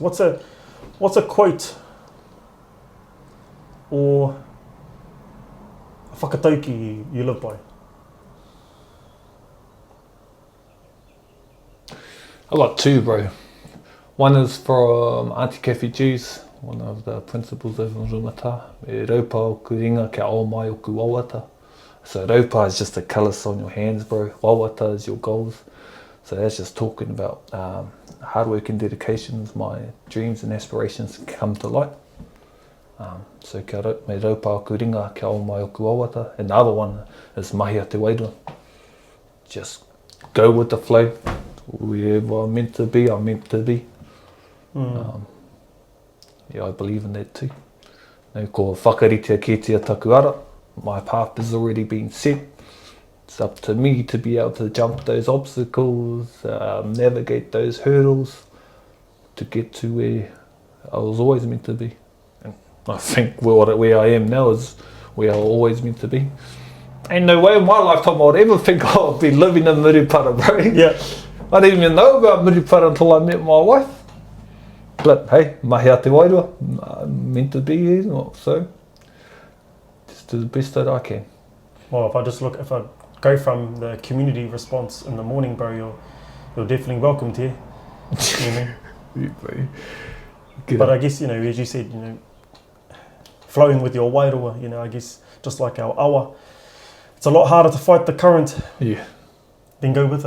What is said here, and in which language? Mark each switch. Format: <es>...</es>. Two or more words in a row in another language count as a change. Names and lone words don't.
<en>What's a quote or a whakatauki you live by? I got two, bro. One is from Auntie Kathy Jews, one of the principals over in Rumata.</en> <mi>E raupa o ku ringa kia o mai o ku wawata.</mi> <en>So raupa is just the colours on your hands, bro. Wawata is your goals. So that's just talking about hard work and dedication. My dreams and aspirations come to light.</en> <mi>So kia me raupa o ku ringa kia o mai o ku wawata.</mi> <en>And the other one is</en> <mi>mahi a te wairua.</mi> <en>Just go with the flow. Wherever I'm meant to be, I'm meant to be. Yeah, I believe in that too. No,</en> <mi>ko whakaritea kitea taku ara.</mi> <en>My path has already been set. It's up to me to be able to jump those obstacles, navigate those hurdles to get to where I was always meant to be. And I think where I am now is where I was always meant to be. Ain't no way in my lifetime I would ever think I'll be living in Murupara, bro. Yeah. I didn't even know about Murupara until I met my wife. But hey,</en> <mi>mahi a te wairua,</mi> <en>I'm meant to be here, so just do the best that I can. Well, if I go from the community response in the morning, bro, you're definitely welcomed here. You know. But I guess, you know, as you said, you know, flowing with your wairua, you know, I guess just like our awa, it's a lot harder to fight the current than go with it.</en>